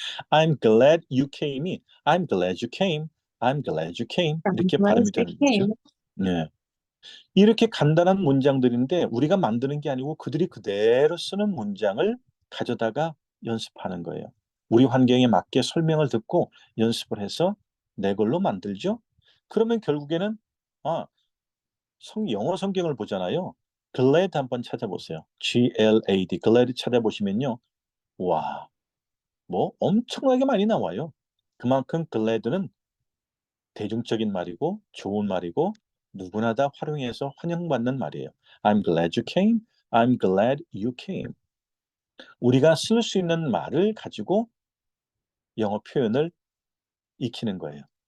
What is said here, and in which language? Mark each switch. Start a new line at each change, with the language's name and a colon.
English: I'm glad you came이 I'm glad you came. I'm glad you came. I'm
Korean: 이렇게
English: glad
Korean: 발음이
English: you
Korean: 되는 거죠.
English: came.
Korean: 네. 이렇게 간단한 문장들인데 우리가 만드는 게 아니고 그들이 그대로 쓰는 문장을 가져다가 연습하는 거예요. 우리 환경에 맞게 설명을 듣고 연습을 해서 내 걸로 만들죠. 그러면 결국에는 아, 영어 성경을 보잖아요. glad 한번 찾아보세요. Glad, glad 찾아보시면요. 와, 뭐 엄청나게 많이 나와요. 그만큼 glad는 대중적인 말이고 좋은 말이고 누구나 다 활용해서 환영받는 말이에요.
English: I'm glad you came. I'm glad you came.
Korean: 우리가 쓸 수 있는 말을 가지고 영어 표현을 익히는 거예요.